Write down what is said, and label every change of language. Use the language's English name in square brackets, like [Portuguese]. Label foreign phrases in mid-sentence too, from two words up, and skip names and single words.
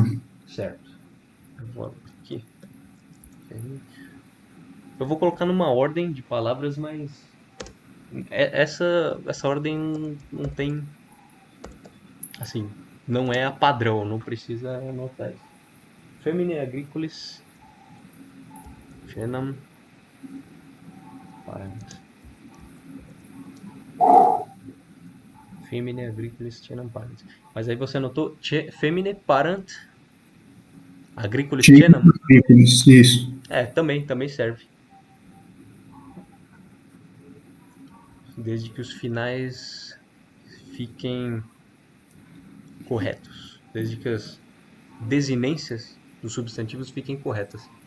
[Portuguese] Certo. Eu vou abrir aqui. Eu vou colocar numa ordem de palavras, mas essa ordem não tem, assim, não é a padrão, não precisa anotar isso. [Latin] Femine agricolis genam parent. Femine agricolis genam parent. [Portuguese] Mas aí você anotou [Latin] femine parent agricolis genam? [Portuguese] Isso. Também serve. Desde que os finais fiquem corretos. Desde que as desinências dos substantivos fiquem corretas.